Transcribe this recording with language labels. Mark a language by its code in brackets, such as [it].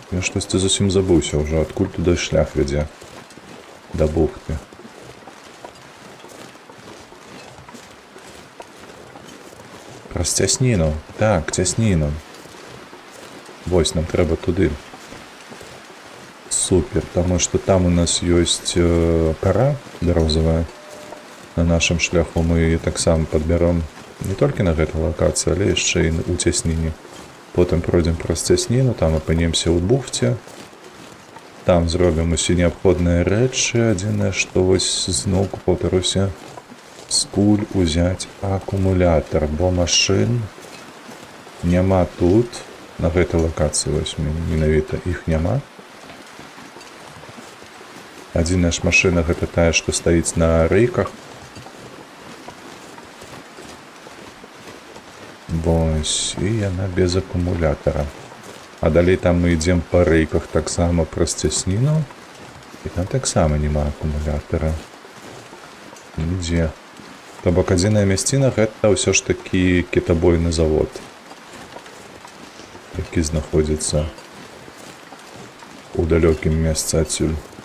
[be] Я штосьці зусім забыўся ўжо, адкуль туды шлях вядзе да бухты. Праз цясніну. Так, цясніну. Вось, нам трэба туды. [ru] Супер, потому что там у нас есть кора березовая. На нашем шляху мы ее [be] так само [ru] подберем не только на этой локации, але еще и у цясніне. Потом пройдем [be] праз цясніну, там апынемся ў бухце. Там зробім усе неабходныя рэчы. Адзінае, што вось зноўку паўтаруся, скуль узяць акумулятор, бо машын няма тут. На гэтай лакацыі вось менавіта іх няма. Адзіная ж машына гэта тая, што стаіць на рэйках. Вось, і яна без акумулятора. А далей там мы ідзем па рэйках таксама праз цясніну. І там таксама няма акумулятора. Нідзе. То бок адзіная мясціна гэта ўсё ж такі кітабойны завод, які знаходзіцца у далёкім месцы адсюль.